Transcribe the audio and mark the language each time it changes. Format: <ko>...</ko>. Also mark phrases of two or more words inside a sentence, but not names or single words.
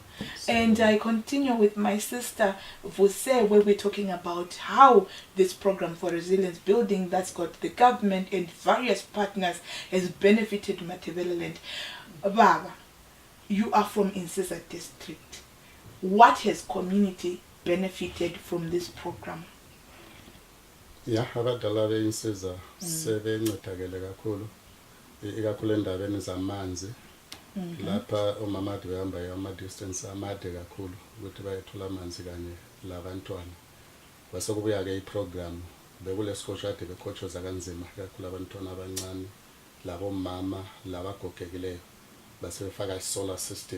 <en>And I continue with my sister, Vuse, where we're talking about how this program for resilience building that's got the government and various partners has benefited Matabeleland. Baba, you are from Insiza district. What has community benefited from this program? Yeah,</en> <nd>abadala beInsiza sebencedakele kakhulu ikakhulu endabeni zamanzi. Lapha omama behamba ama distance amade kakhulu ukuthi bayethola amanzi kanye labantwana. Base kubuya ke iprogram bekule sikole ade bekhotshoza kanzima kakhulu abantwana abancane labo mama labagogekileyo base befaka isolar system.</nd>